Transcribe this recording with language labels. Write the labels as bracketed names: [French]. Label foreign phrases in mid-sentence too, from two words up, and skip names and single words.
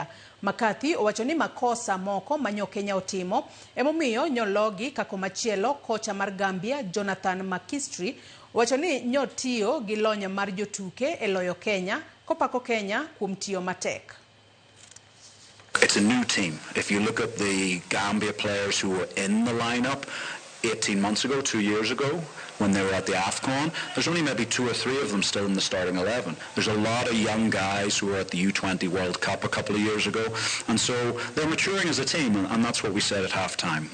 [Luo (Kenya and Tanzania)] McCarthy owacho ni makosa moko manyo Kenya otimo emomiyo nyologi kako machielo. Kocha mar Gambia Jonathan McKinstry owacho ni nyotiyo gi lony mar jotuke e loyo Kenya kopako Kenya kuom tiyo matek. [English] It's a new team. If you look at the Gambia players who were in the lineup 18 months ago, 2 years ago, when they were at the AFCON, there's only maybe 2 or 3 of them still in the starting 11. There's a lot of young guys who were at the U20 World Cup a couple of years ago, and so they're maturing as a team, and that's what we said at halftime.